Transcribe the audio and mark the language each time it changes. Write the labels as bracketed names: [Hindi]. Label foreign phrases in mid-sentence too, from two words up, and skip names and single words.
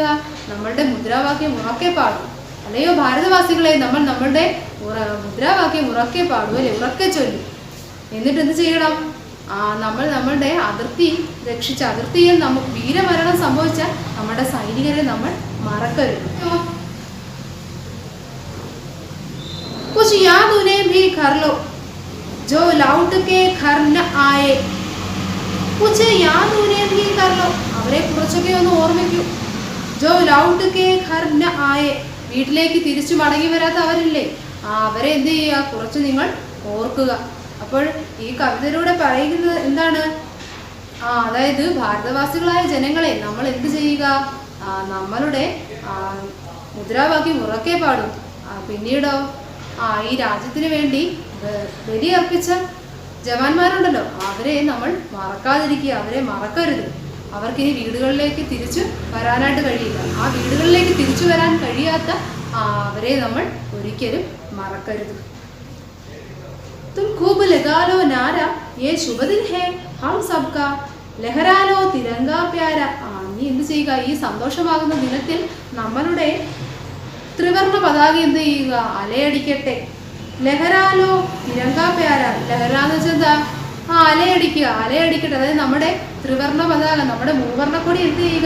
[Malayalam] നമ്മളുടെ മുദ്രാവാക്യം ഉറക്കെ പാടും. അല്ലയോ ഭാരതവാസികളെ, നമ്മൾ നമ്മളുടെ മുദ്രാവാക്യം ഉറക്കെ പാടും, അല്ലെ? ഉറക്കെ ചൊല്ലും. എന്നിട്ട് എന്ത് ചെയ്യണം? നമ്മൾ നമ്മളുടെ അതിർത്തി രക്ഷിച്ച, അതിർത്തിയിൽ നമുക്ക് വീരമരണം സംഭവിച്ച നമ്മുടെ സൈനികരെ നമ്മൾ മറക്കരുത്. [Hindi] कुछ याद उन्हें भी कर लो जो लौट के घर न आए. कुछ याद उन्हें भी कर लो. [Malayalam] അവരെ കുറച്ചൊക്കെ ഒന്ന് ഓർമ്മിക്കൂ. [Hindi] जो लौट के घर न आए. [Malayalam] വീട്ടിലേക്ക് തിരിച്ചു മടങ്ങി വരാത്ത അവരില്ലേ, അവരെ എന്ത് ചെയ്യുക? കുറച്ച് നിങ്ങൾ ഓർക്കുക. അപ്പോൾ ഈ കവിതയിലൂടെ പറയുന്നത് എന്താണ്? അതായത് ഭാരതവാസികളായ ജനങ്ങളെ നമ്മൾ എന്ത് ചെയ്യുക? നമ്മളുടെ മുദ്രാവാക്യം ഉറക്കെ പാടും. പിന്നീടോ ഈ രാജ്യത്തിന് വേണ്ടി ബലിയർപ്പിച്ച ജവാന്മാരുണ്ടല്ലോ, അവരെ നമ്മൾ മറക്കാതിരിക്കുക, അവരെ മറക്കരുത്. അവർക്കിനി വീടുകളിലേക്ക് തിരിച്ചു വരാനായിട്ട് കഴിയില്ല. ആ വീടുകളിലേക്ക് തിരിച്ചു വരാൻ കഴിയാത്ത അവരെ നമ്മൾ ഒരിക്കലും മറക്കരുത്. [Hindi] तुम खूब लगा लो नारा ये शुभ दिन है हम सबका लहरा लो तिरंगा प्यारा. [Malayalam] നീ എന്ത് ചെയ്യുക? ഈ സന്തോഷമാകുന്ന ദിനത്തിൽ നമ്മളുടെ ത്രിവർണ്ണ പതാക എന്ത് ചെയ്യുക? [Hindi] അലയടിക്കട്ടെ. लहरा लो तिरंगा प्यारा. [Malayalam] ലഹര എന്ന് വെച്ചാൽ എന്താ? അലയടിക്കട്ടെ. അതായത് നമ്മുടെ ത്രിവർണ്ണ പതാക, നമ്മുടെ മൂവർണ്ണക്കൊടി എന്ത് ചെയ്യുക?